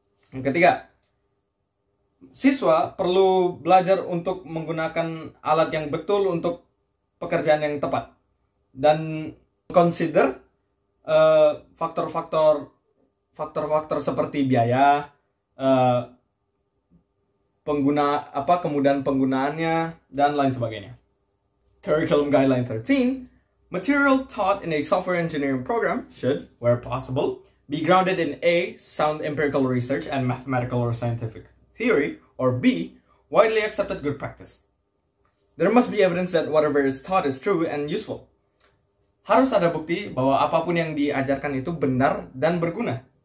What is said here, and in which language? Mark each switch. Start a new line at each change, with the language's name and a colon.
Indonesian: Yang ketiga, siswa perlu belajar untuk menggunakan alat yang betul untuk pekerjaan yang tepat. Dan consider faktor-faktor seperti biaya, kemudahan penggunaannya, dan lain sebagainya.
English: Curriculum Guideline 13, material taught in a software engineering program should, where possible, be grounded in A, sound empirical research and mathematical or scientific theory, or B, widely accepted good practice. There must be evidence that whatever is taught is true and useful.
Indonesian: Harus ada bukti bahwa apapun yang diajarkan itu benar dan berguna.